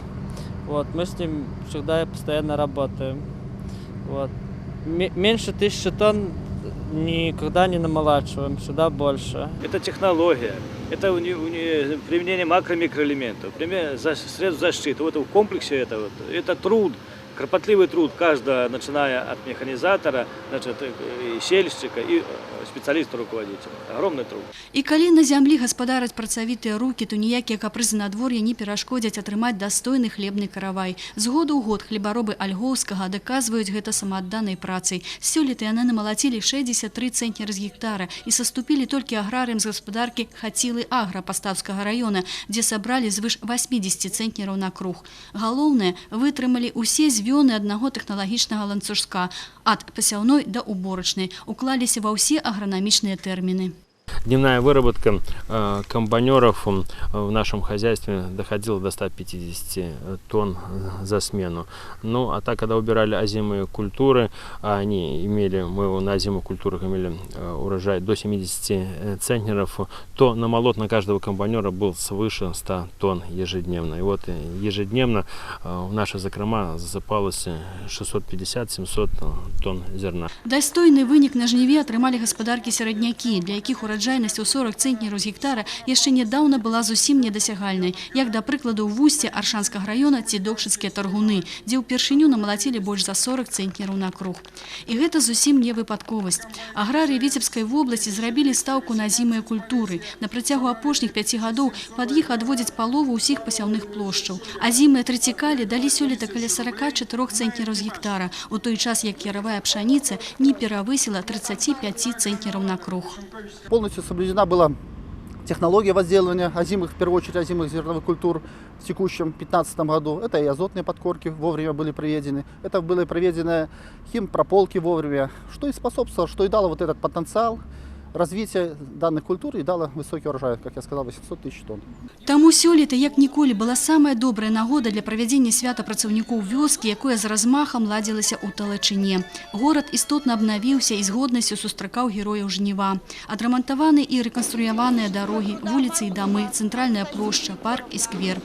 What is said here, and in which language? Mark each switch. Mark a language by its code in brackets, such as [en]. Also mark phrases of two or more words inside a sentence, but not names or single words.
[ru] Вот, мы с ним всегда и постоянно работаем. Вот. Меньше 1000 тонн никогда не намолачиваем, сюда больше. Это технология, это применение макро-микроэлементов, средств защиты. Вот в комплексе это труд, кропотливый труд каждого, начиная от механизатора, и сельщика, и специалиста-руководителя. Огромный труд. [be] І калі на зямлі гаспадараць працавітыя рукі, то ніякія капрызы надвор'я не перашкодзяць атрымаць дастойны хлебны каравай. З году ў год хлебаробы Альгоўскага даказваюць гэта самаадданай працай. Сёлета яны намалацілі 63 цэнтнеры з гектара і саступілі толькі аграрыям з гаспадаркі Хацілы Агра Паставскага района, дзе сабралі звыш 80 цэнтнераў на круг. Галоўнае, вытрымалі ўсе звёны аднаго тэхналагічнага ланцужка ад пасяўной да уборачнай, уклаліся ва ўсе агранамічныя тэрміны. [ru] Дневная выработка комбайнеров в нашем хозяйстве доходила до 150 тонн за смену. Ну, а так, когда убирали озимые культуры, мы на озимых культурах имели урожай до 70 центнеров, то намолот на каждого комбайнера был свыше 100 тонн ежедневно. И вот ежедневно в наши закрома засыпалось 650-700 тонн зерна. [be] Дастойны вынік на жніве атрымалі гаспадаркі сераднякі, для якіх урожайнасць у 40 цэнтнераў з гектара яшчэ нядаўна была зусім недасягальнай, як, да прыкладу, ў вусці Аршанскага района ці Докшыцкія таргуны, дзе ўпершыню намалацілі больш за 40 цэнтнераў на круг. І гэта зусім не выпадковасць. Аграрыі Віцебскай вобласці зрабілі стаўку на азімыя культуры. На працягу апошніх 5 гадоў пад іх адводзяць палову ўсіх пасяўных плошчаў. Азімыя трыцікалі далі сёлета каля 44 цэнтнераў з гектара, у той час як яравая пшаніца не перавысіла 35 цэнтнераў на круг. [ru] Полностью соблюдена была технология возделывания озимых, в первую очередь озимых зерновых культур в текущем 2015 году. Это и азотные подкорки вовремя были проведены, это были проведены химпрополки вовремя, что и способствовало, что и дало вот этот потенциал развития данных культур и дало высокий урожай, как я сказал, 800 тысяч тонн. [be] Таму сёлета, як ніколі, была самая добрая нагода для правядзення свята працаўнікоў вёскі, якое з размахам ладзілася ў Талачыне. Горад істотна абнавіўся і з годнасцю сустракаў герояў жніва. Адрамантаваны і рэканструяваныя дарогі, вуліцы і дамы, цэнтральная плошча, парк і сквер.